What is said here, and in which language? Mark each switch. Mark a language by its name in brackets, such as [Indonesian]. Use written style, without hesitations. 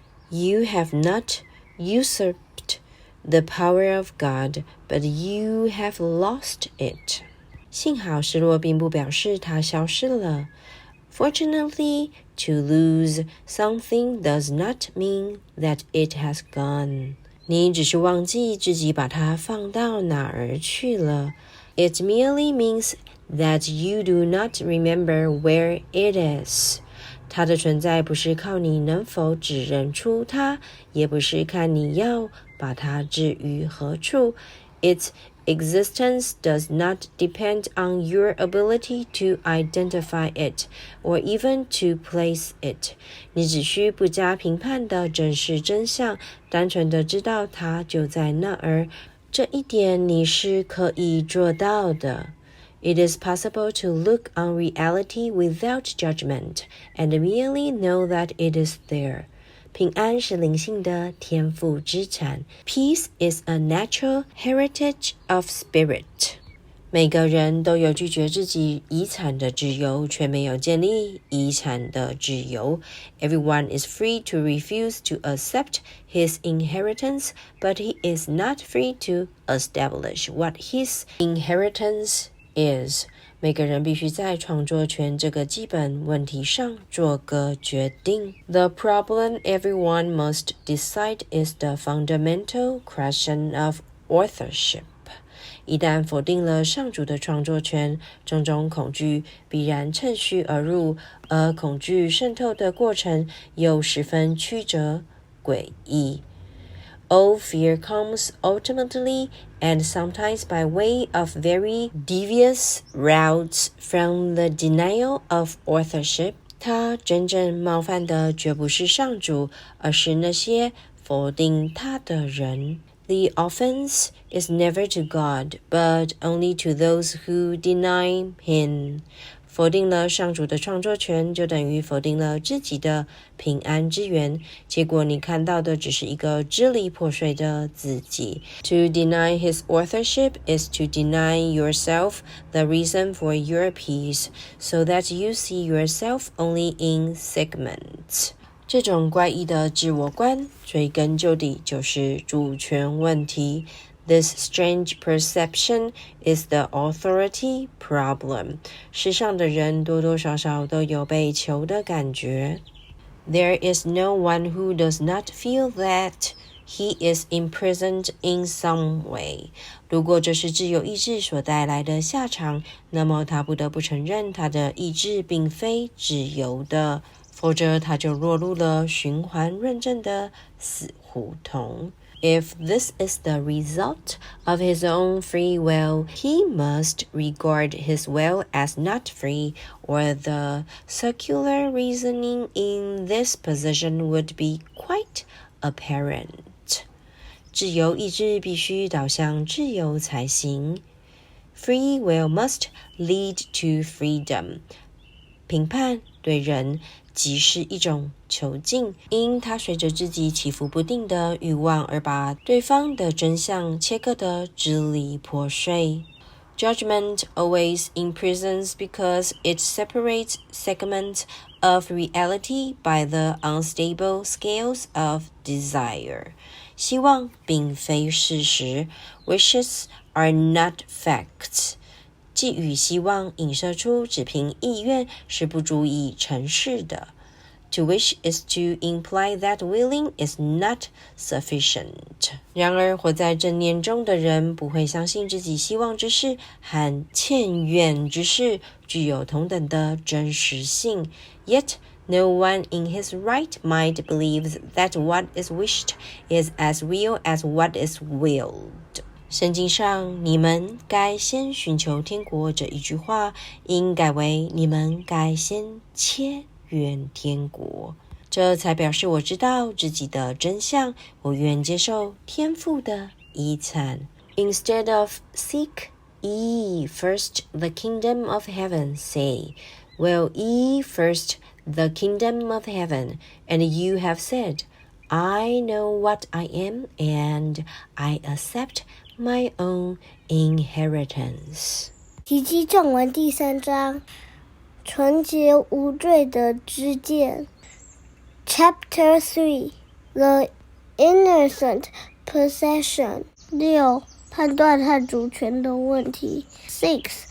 [English] You have not usurped the power of God, but you have lost it. [Chinese] 幸好失落并不表示它消失了。 [English] Fortunately, to lose something does not mean that it has gone. [Chinese] 你只是忘记自己把它放到哪儿去了。 [English] It merely means that you do not remember where it is. [Chinese] 它的存在不是靠你能否指认出它，也不是看你要把它置于何处。 [English] Its existence does not depend on your ability to identify it, or even to place it. [Chinese] 你只需不加评判地正视真相，单纯地知道它就在那儿。这一点你是可以做到的。 [English] It is possible to look on reality without judgment, and merely know that it is there. [Chinese] 平安是灵性的天赋之产。 [English] Peace is a natural heritage of spirit. [Chinese] 每个人都有拒绝自己遗产的自由，却没有建立遗产的自由。 [English] Everyone is free to refuse to accept his inheritance, but he is not free to establish what his inheritance is. [Chinese] 每个人必须在创作权这个基本问题上做个决定。 [English] The problem everyone must decide is the fundamental question of authorship. [Chinese] 一旦否定了上主的创作权，种种恐惧必然趁虚而入，而恐惧渗透的过程又十分曲折诡异。 [English] All fear comes ultimately and sometimes by way of very devious routes from the denial of authorship. [Chinese] 他真正冒犯的绝不是上主，而是那些否定他的人。 [English] The offense is never to God, but only to those who deny him. [Chinese] 否定了上主的创作权，就等于否定了自己的平安之源。结果你看到的只是一个支离破碎的自己。 [English] To deny his authorship is to deny yourself the reason for your peace, so that you see yourself only in segments. [Chinese] 这种怪异的自我观，追根究底就是主权问题。 [English] This strange perception is the authority problem. [Chinese] 世上的人多多少少都有被囚的感觉。 [English] There is no one who does not feel that he is imprisoned in some way. [Chinese] 如果这是自由意志所带来的下场，那么他不得不承认他的意志并非自由的，否则他就落入了循环论证的死胡同。 [English] If this is the result of his own free will, he must regard his will as not free, or the circular reasoning in this position would be quite apparent. [Chinese] 自由意志必须导向自由才行。 [English] Free will must lead to freedom. [Chinese] 评判对人即是一种囚禁，因他随着自己起伏不定的欲望而把对方的真相切割得支离破碎。 [English] Judgment always imprisons because it separates segments of reality by the unstable scales of desire. [Chinese] 希望并非事实 [English] Wishes are not facts. [Chinese] 寄予希望影射出只凭意愿是不足以成事的。 [English] To wish is to imply that willing is not sufficient. [Chinese] 然而，活在正念中的人不会相信自己希望之事和欠愿之事具有同等的真实性。 [English] Yet, no one in his right mind believes that what is wished is as real as what is willed. [Chinese] 圣经上你们该先寻求天国这一句话应改为你们该先切愿天国，这才表示我知道自己的真相，我愿接受天父的遗产。 [English] Instead of seek ye first the kingdom of heaven, say, will ye first the kingdom of heaven, and you have said, I know what I am, and I accept my own inheritance. [Chinese] 奇迹正文第3章，纯洁无罪的知见。 [English] Chapter 3 The Innocent Possession 6. [Chinese] 判断和主权的问题 6.